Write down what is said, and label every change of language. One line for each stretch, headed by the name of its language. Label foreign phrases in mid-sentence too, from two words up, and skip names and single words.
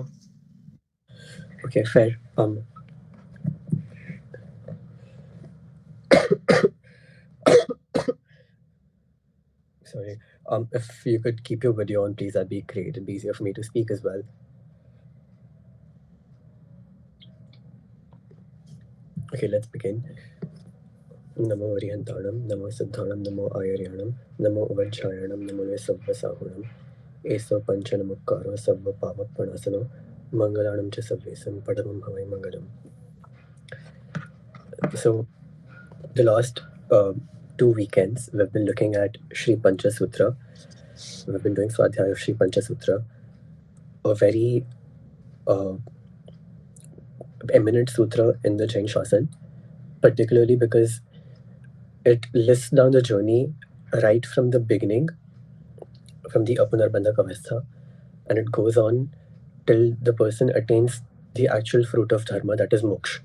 English: Okay, fair. Sorry. If you could keep your video on, please, that'd be great. It'd be easier for me to speak as well. Okay, let's begin.
Prakrit languages: Namo Variantanam, Namo Siddhanam, Namo Ayaryanam, Namo Uvajjayanam, Namo Nisavvasahunam, Eso Panchanamukkaro, Savva Pavak Panasano, Mangalanam cha Savvesam, Padamam Havai Mangalam.
English: So, the last 2 weekends, we've been looking at Shri Pancha Sutra. We've been doing Swadhyaya of Shri Pancha Sutra, a very uh, eminent sutra in the Jain Shasan, particularly because it lists down the journey right from the beginning, from the Apunarbandha Kavastha, and it goes on till the person attains the actual fruit of dharma, that is moksha.